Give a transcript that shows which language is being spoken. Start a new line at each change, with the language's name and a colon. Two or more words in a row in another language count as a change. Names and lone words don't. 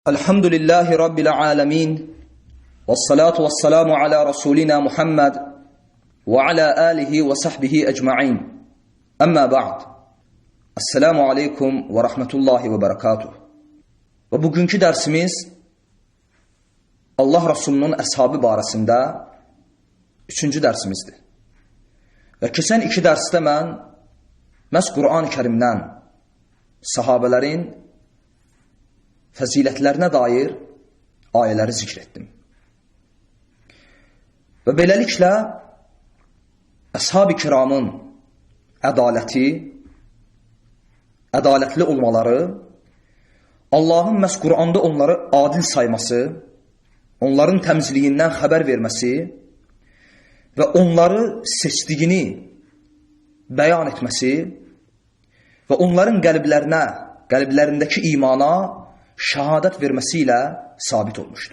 Arabic: الحمد لله رب العالمين. والصلاة والسلام على رسولنا محمد وعلى آله وصحبه أجمعين. أما بعد. السلام عليكم ورحمة الله وبركاته.
Turkish: Ve bugünkü dersimiz Allah Resulü'nün
Azerbaijani: əshabı barəsində 3-cü dərsimizdir.
Turkish: Və keçən 2 dərsdə mən məhz Quran-ı Kərimdən sahabələrin fəzilətlərinə dair ayələri zikr etdim. Və beləliklə əshab-ı kiramın ədalətli olmaları, Allahın məhz Quranda onları adil sayması, onların təmizliyindən xəbər verməsi və onları seçdiyini bəyan etməsi və onların qəlblərindəki imana şəhadət verməsi ilə sabit olmuşdur.